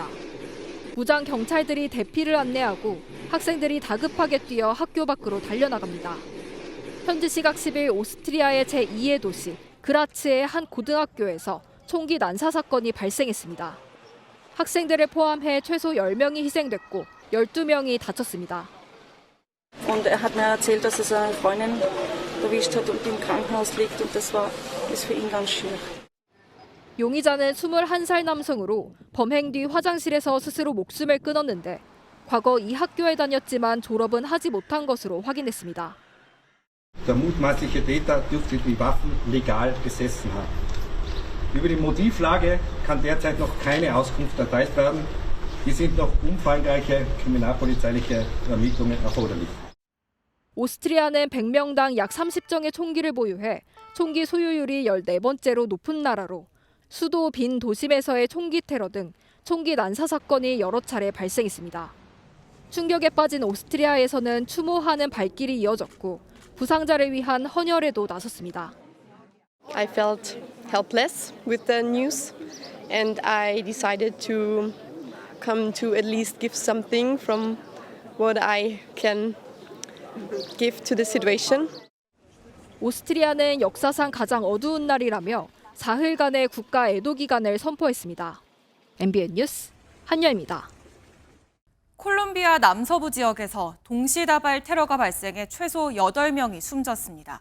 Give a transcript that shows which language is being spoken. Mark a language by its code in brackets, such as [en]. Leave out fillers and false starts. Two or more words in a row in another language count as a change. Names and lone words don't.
[ko] 무장 경찰들이 대피를 안내하고 학생들이 다급하게 뛰어 학교 밖으로 달려나갑니다. 현지 시각 10일 오스트리아의 제2의 도시 그라츠의 한 고등학교에서 총기 난사 사건이 발생했습니다. 학생들을 포함해 최소 10명이 희생됐고 12명이 다쳤습니다. [de] Und er hat mir erzählt, dass er seine Freundin erwischt hat und im Krankenhaus liegt. Und das ist für ihn ganz schwierig. [ko] 용의자는 21살 남성으로 범행 뒤 화장실에서 스스로 목숨을 끊었는데 과거 이 학교에 다녔지만 졸업은 하지 못한 것으로 확인했습니다. [de] Der mutmaßliche Täter dürfte die Waffen legal besessen haben. Über die Motivlage kann derzeit noch keine Auskunft erteilt werden. Hier sind noch umfangreiche kriminalpolizeiliche Ermittlungen erforderlich. [ko] 오스트리아는 100명당 약 30정의 총기를 보유해 총기 소유율이 14번째로 높은 나라로 수도 빈 도심에서의 총기 테러 등 총기 난사 사건이 여러 차례 발생했습니다. 충격에 빠진 오스트리아에서는 추모하는 발길이 이어졌고 부상자를 위한 헌혈에도 나섰습니다. [en] I felt helpless with the news and I decided to come to at least give something from what I can give to the situation. [ko] 오스트리아는 역사상 가장 어두운 날이라며 사흘간의 국가 애도 기간을 선포했습니다. MBN 뉴스 한여입니다. 콜롬비아 남서부 지역에서 동시다발 테러가 발생해 최소 8명이 숨졌습니다.